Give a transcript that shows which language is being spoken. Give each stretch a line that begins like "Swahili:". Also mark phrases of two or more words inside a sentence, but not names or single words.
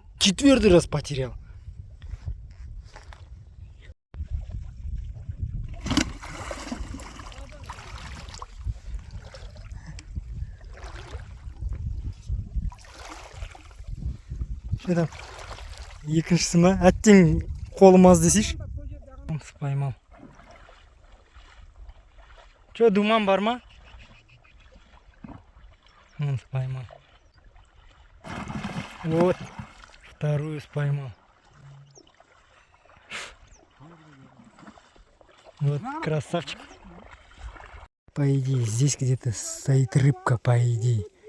Russian: 4-й раз потерял. Что там?
Kazakh: Екіншісі ма? Әттең қолым аз десейші.
Russian: Поймал. Че,
Kazakh: думан бар ма?
Russian: Он поймал. Вот. Вторую споймал. Вот красавчик. По идее, здесь где-то стоит рыбка, по идее.